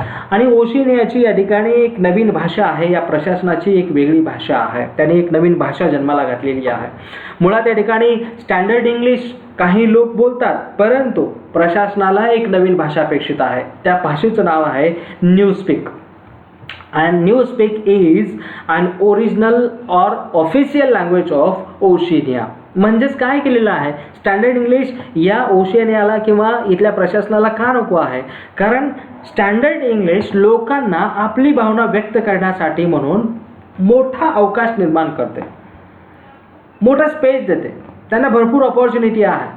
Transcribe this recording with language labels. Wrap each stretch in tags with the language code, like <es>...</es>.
<mr>आणि ओशिनियाची या ठिकाणी एक नवीन भाषा आहे. या प्रशासनाची एक वेगळी भाषा आहे. त्याने एक नवीन भाषा जन्माला घातलेली आहे. मुळात या ठिकाणी स्टँडर्ड इंग्लिश काही लोक बोलतात, परंतु प्रशासनाला एक नवीन भाषा अपेक्षित आहे. त्या भाषेचं नाव आहे न्यूस्पीक.</mr> <en>and Newspeak is an original or official language of Oceania.</en> <mr>म्हणजेच काय केलेलं आहे, स्टँडर्ड इंग्लिश या ओशिनियाला किंवा इथल्या प्रशासनाला का नको आहे? कारण स्टँडर्ड इंग्लिश लोकांना आपली भावना व्यक्त करण्यासाठी म्हणून मोठा अवकाश निर्माण करते, मोठा स्पेस देते, त्यांना भरपूर अपॉर्च्युनिटी आहे.</mr>